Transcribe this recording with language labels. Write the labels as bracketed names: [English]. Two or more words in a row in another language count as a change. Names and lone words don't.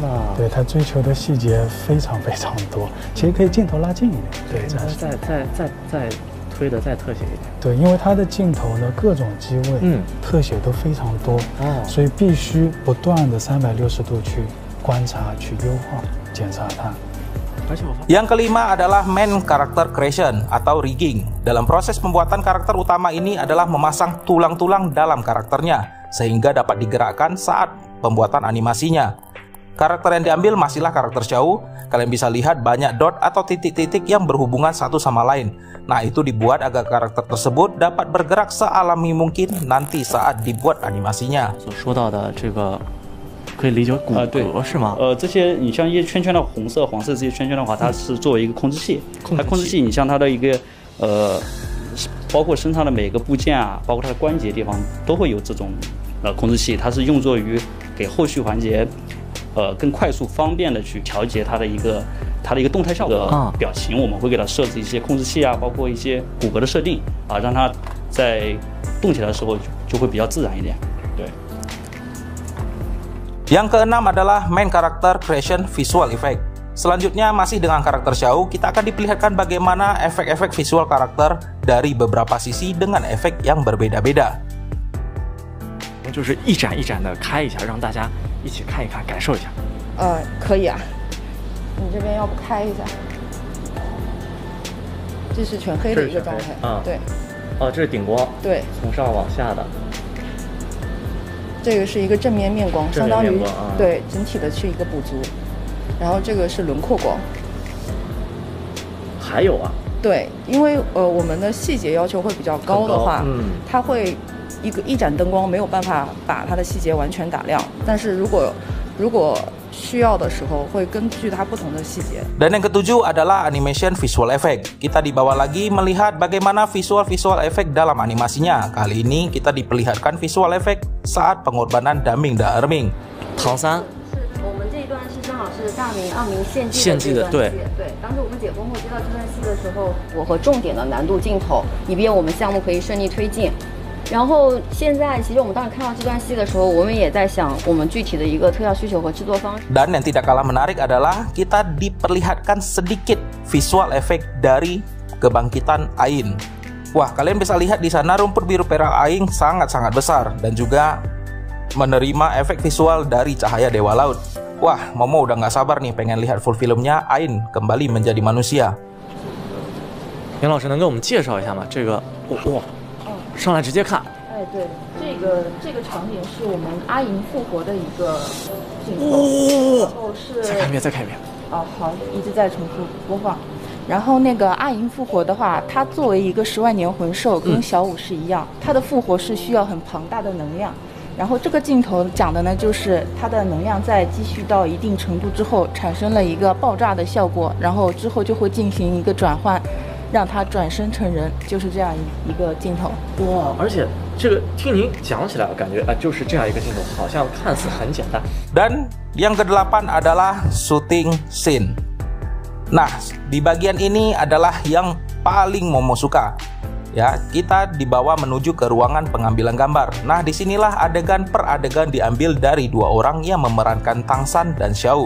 [Chinese] 对，它追求的细节非常多，其实可以镜头拉近一点。对，再推的再特写一点。对，因为它的镜头呢，各种机位，特写都非常多，所以必须不断的360度去观察、去优化、检查它。 [Indonesian] Yang kelima adalah [English] main character creation [Indonesian] atau rigging. Dalam proses pembuatan karakter utama ini adalah memasang tulang-tulang dalam karakternya sehingga dapat digerakkan saat pembuatan animasinya. Karakter yang diambil masihlah karakter Xiao. Kalian bisa lihat banyak dot atau titik-titik yang berhubungan satu sama lain. Nah, itu dibuat agar karakter tersebut dapat bergerak sealami mungkin nanti saat dibuat animasinya. [Chinese] 可以理解为骨骼是吗？这些你像一些圈圈的红色、黄色这些圈圈的话，它是作为一个控制器。它控制器，你像它的一个包括身上的每个部件啊，包括它的关节地方都会有这种控制器，它是用作于给后续环节更快速方便的去调节它的一个动态效果表情，我们会给它设置一些控制器啊，包括一些骨骼的设定啊，让它在动起来的时候就会比较自然一点。对。 [Indonesian] Yang keenam adalah [English] main character creation visual effect. [Indonesian] Selanjutnya masih dengan karakter Xiao, kita akan diperlihatkan bagaimana efek-efek visual karakter dari beberapa sisi dengan efek yang berbeda-beda. [Chinese] 就是一盏一盏的开一下，让大家一起看一看，感受一下。可以啊。你这边要不开一下？这是全黑的一个状态。对。这是顶光。对，从上往下的。这个是一个正面面光，相当于对整体的去一个补足。然后这个是轮廓光。还有啊？对，因为我们的细节要求会比较高的话，它会一盏灯光没有办法把它的细节完全打亮，但是如果需要的时候会根据它不同的细节。 [Indonesian] Dan yang ketujuh adalah [English] animation visual effect. [Indonesian] Kita dibawa lagi melihat bagaimana [English] visual effect [Indonesian] dalam animasinya. Kali ini kita diperlihatkan [English] visual effect [Indonesian] saat pengorbanan Daming dan Erming. [Chinese] 唐三。我们这一段是正好是大明二明献祭的对。当时我们解封后接到这段戏的时候，我和重点的难度镜头，以便我们项目可以顺利推进。然后现在其实我们当时看到这段戏的时候，我们也在想我们具体的一个特效需求和制作方式。 [Indonesian] Dan yang tidak kalah menarik adalah kita diperlihatkan sedikit [English] visual effect [Indonesian] dari kebangkitan Ain. Wah, kalian bisa lihat di sana rumput biru perak Ain sangat-sangat besar dan juga menerima efek visual dari cahaya Dewa Laut. Wah, Momo udah nggak sabar nih pengen lihat [English] full filmnya [Indonesian] Ain kembali menjadi manusia. [Chinese] 杨老师能给我们介绍一下吗？这个上来直接看。对，这个场景是我们阿银复活的一个镜头，然后是再看一遍，再看一遍。好，一直在重复播放。然后那个阿银复活的话，它作为一个10万年魂兽，跟小五是一样，它的复活是需要很庞大的能量。然后这个镜头讲的呢，就是它的能量在积蓄到一定程度之后，产生了一个爆炸的效果，然后之后就会进行一个转换。让他转身成人，就是这样一个镜头。哇！而且这个听您讲起来，感觉就是这样一个镜头，好像看似很简单。 [Indonesian] Dan yang ke-8 adalah [English] shooting scene. [Indonesian] Nah, di bagian ini adalah yang paling Momo suka. Ya, kita dibawa menuju ke ruangan pengambilan gambar. Nah, disinilah adegan per adegan diambil dari dua orang yang memerankan Tang San dan Xiao.